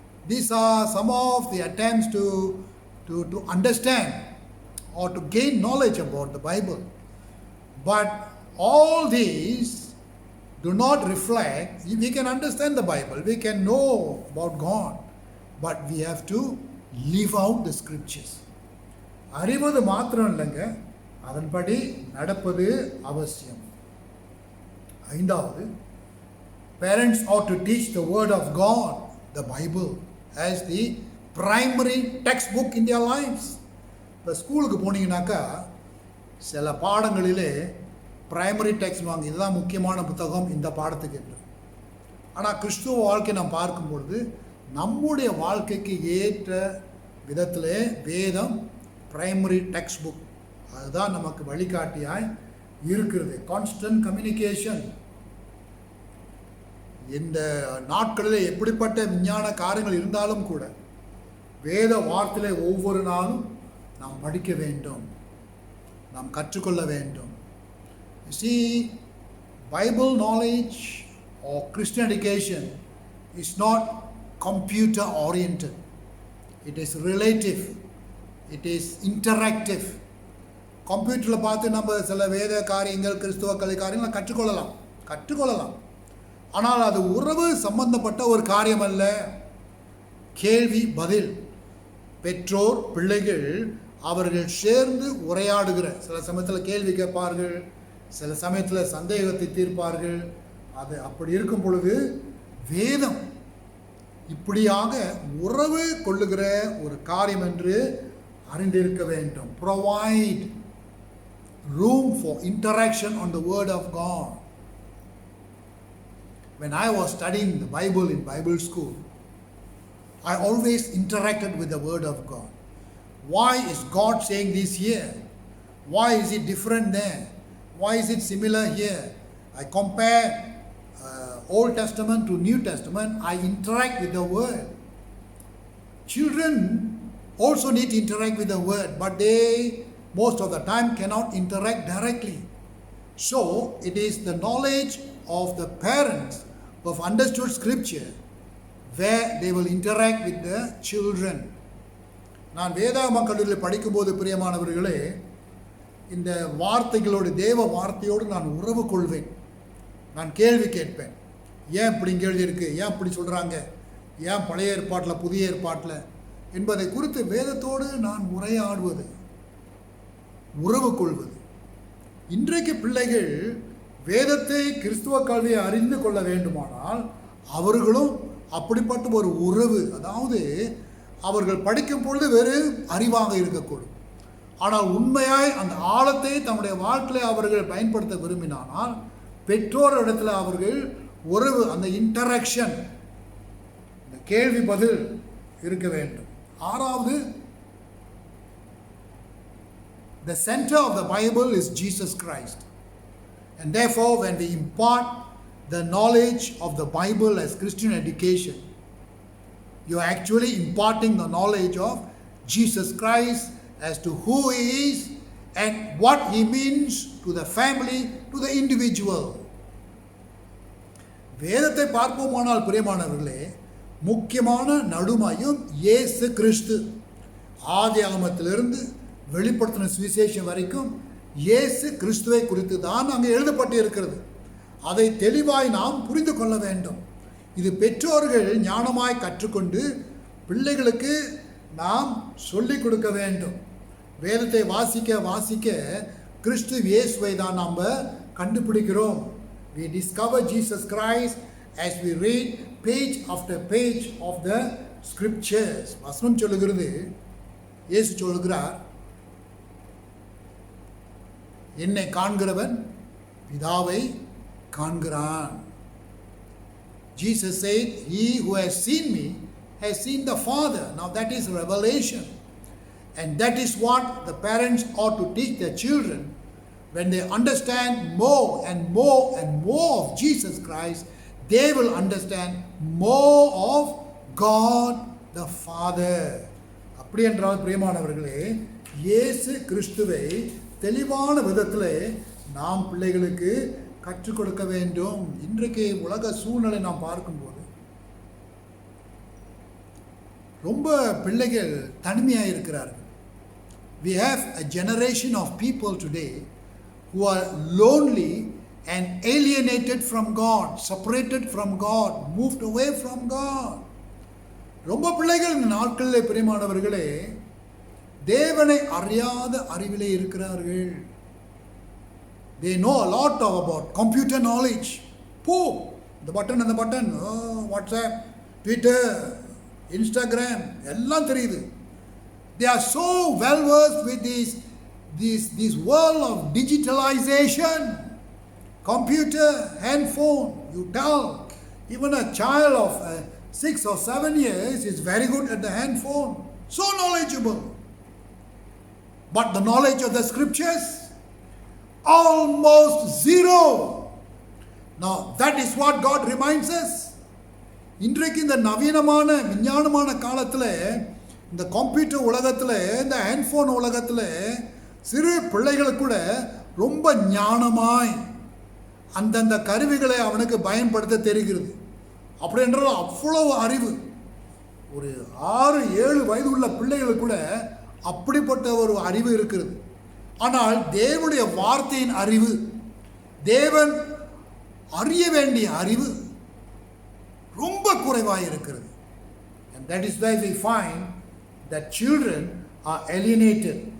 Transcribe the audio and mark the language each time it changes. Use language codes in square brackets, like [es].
[en] These are some of the attempts to understand or to gain knowledge about the Bible. But all these do not reflect. We can understand the Bible, we can know about God, but we have to live out the scriptures. [ta] அறிவது மாத்திரம் இல்லைங்க, அதன்படி நடப்பது அவசியம். ஐந்தாவது, [en] parents ought to teach the word of God, the Bible, as the primary textbook in their lives. [ta] இப்போ ஸ்கூலுக்கு போனீங்கன்னாக்கா சில பாடங்களிலே பிரைமரி டெக்ஸ்ட் வாங்க, இதுதான் முக்கியமான புத்தகம் இந்த பாடத்துக்கு என்று. ஆனால் கிறிஸ்துவ வாழ்க்கை நாம் பார்க்கும்பொழுது நம்முடைய வாழ்க்கைக்கு ஏற்ற விதத்திலே வேதம் பிரைமரி டெக்ஸ்ட் புக், அதுதான் நமக்கு வழிகாட்டியாய் இருக்கிறது. [en] Constant communication. [ta] இந்த நாட்களில் எப்படிப்பட்ட விஞ்ஞான காரியங்கள் இருந்தாலும் கூட வேத வார்த்தையிலே ஒவ்வொரு நாளும் நாம் படிக்க வேண்டும், நாம் கற்றுக்கொள்ள வேண்டும். [en] You see, Bible knowledge or Christian education is not computer oriented. It is relative. It is interactive. [ta] கம்ப்யூட்டரில் பார்த்து நம்ம சில வேத காரியங்கள், கிறிஸ்துவ கலை காரியங்களை கற்றுக்கொள்ளலாம். ஆனால் அது உறவு சம்பந்தப்பட்ட ஒரு காரியம் அல்ல. கேள்வி பதில், பெற்றோர் பிள்ளைகள் அவர்கள் சேர்ந்து உரையாடுகிற, சில சமயத்தில் கேள்வி கேட்பார்கள், சில சமயத்தில் சந்தேகத்தை தீர்ப்பார்கள். அது அப்படி இருக்கும் பொழுது வேதம் இப்படியாக உறவு கொள்ளுகிற ஒரு காரியம் என்று அறிந்திருக்க வேண்டும். [en] Provide room for interaction on the word of God. When I was studying the Bible in Bible school, I always interacted with the word of God. Why is God saying this here? Why is it different there? Why is it similar here? I compare Old Testament to New Testament. I interact with the word. Children also need to interact with the word, but they most of the time cannot interact directly. So it is the knowledge of the parents who have understood scripture where they will interact with the children. [ta] நான் வேதாகம கல்லூரியில் படிக்கும்போது பிரியமானவர்களே, இந்த வார்த்தைகளோடு, தேவ வார்த்தையோடு நான் உறவு கொள்வேன். நான் கேள்வி கேட்பேன். ஏன் இப்படி கேள்வி இருக்குது, ஏன் இப்படி சொல்கிறாங்க, ஏன் பழைய ஏற்பாட்டில் புதிய ஏற்பாட்டில் என்பதை குறித்து வேதத்தோடு நான் உரையாடுவது, உறவு கொள்வது. இன்றைக்கு பிள்ளைகள் வேதத்தை, கிறிஸ்துவ கல்வியை அறிந்து கொள்ள வேண்டுமானால் அவர்களும் அப்படிப்பட்ட ஒரு உறவு, அதாவது அவர்கள் படிக்கும் பொழுது வெறு அறிவாக இருக்கக்கூடும், ஆனால் உண்மையாய் அந்த ஆழத்தை தன்னுடைய வாழ்க்கையில் அவர்கள் பயன்படுத்த விரும்பினால் பெற்றோரிடத்தில் அவர்கள் உறவு, அந்த இன்டராக்ஷன், இந்த கேள்வி பதில் இருக்க வேண்டும். ஆறாவது, [en] the center of the Bible is Jesus Christ, and therefore when we impart the knowledge of the Bible as Christian education, you are actually imparting the knowledge of Jesus Christ as to who he is and what he means to the family, to the individual. [ta] வேதத்தை பார்ப்போமானால் பிரியமானவர்களே, முக்கியமான நடுமையும் இயேசு கிறிஸ்து. ஆதியாகமத்திலிருந்து வெளிப்படுத்தின சுவிசேஷம் வரைக்கும் இயேசு கிறிஸ்துவை குறித்து தான் அங்கே எழுதப்பட்டு இருக்கிறது. அதை தெளிவாய் நாம் புரிந்து கொள்ள வேண்டும். இது பெற்றோர்கள் ஞானமாய் கற்றுக்கொண்டு பிள்ளைகளுக்கு நாம் சொல்லிக் கொடுக்க வேண்டும். வேதத்தை வாசிக்க வாசிக்க கிறிஸ்து இயேசுவை தான் நாம் கண்டுபிடிக்கிறோம். [en] We discover Jesus Christ as we read page after page of the scriptures. [ta] வசனம் சொல்லுகிறது, இயேசு சொல்லுகிறார், என்னை காண்கிறவன் பிதாவை காண்கிறான். [en] Jesus said, he who has seen me has seen the Father. Now that is revelation. And that is what the parents ought to teach their children. When they understand more and more and more of Jesus Christ, they will understand more of God the Father. [ta] அப்படி என்றால் பிரியமானவர்களே, இயேசு கிறிஸ்துவை தெளிவான விதத்தில் நாம் பிள்ளைகளுக்கு கற்றுக் கொடுக்க வேண்டும். இன்றைக்கு உலக சூழ்நிலை நாம் பார்க்கும்போது ரொம்ப பிள்ளைகள் தனிமையாக இருக்கிறார்கள். [en] We have a generation of people today who are lonely and alienated from God, separated from God, moved away from God. [ta] ரொம்ப பிள்ளைகள் இந்த நாட்களில் பிரியமானவர்களே தேவனை அறியாத அறிவிலே இருக்கிறார்கள். [en] They know a lot about computer knowledge. The button and the button, WhatsApp, Twitter, Instagram, [ta] எல்லாம் தெரியுது. [en] They are so well versed with this world of digitalization. Computer, handphone, you tell even a child of 6 or 7 years is very good at the handphone, so knowledgeable. But the knowledge of the scriptures, almost zero. Now that is what God reminds us. [ta] இன்றைக்கு இந்த நவீனமான விஞ்ஞானமான காலத்தில், இந்த computer உலகத்தில், இந்த handphone உலகத்தில் சிறு பிள்ளைகளுக்கு கூட ரொம்ப ஞானமாய் அந்தந்த கருவிகளை அவனுக்கு பயன்படுத்த தெரிகிறது. அப்படி என்றால் அவ்வளவு அறிவு. ஒரு 6-7 வயது உள்ள பிள்ளைகளுக்கு கூட அப்படிப்பட்ட ஒரு அறிவு இருக்கிறது. ஆனால் தேவனுடைய வார்த்தையின் அறிவு, தேவன் அறிய வேண்டிய அறிவு ரொம்ப குறைவாக இருக்கிறது. [en] And that is why we find that children are alienated.